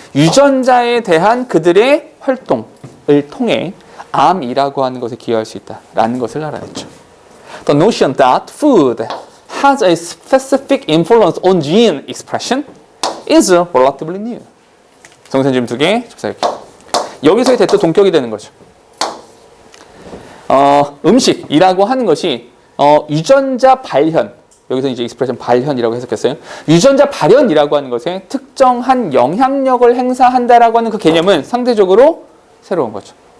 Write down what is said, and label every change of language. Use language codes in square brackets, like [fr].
[ko] 유전자에 대한 그들의 활동을 통해 암이라고 하는 것에 기여할 수 있다라는 것을 알아냈죠. [en] The notion that food has a specific influence on gene expression is relatively new. [ko] 정선 지금 두 개, 여기서의 대또 동격이 되는 거죠. 음식이라고 하는 것이 유전자 발현, 여기서 이제 익스프레션 발현이라고 해석했어요. 유전자 발현이라고 하는 것에 특정한 영향력을 행사한다라고 하는 그 개념은 상대적으로 새로운 거죠.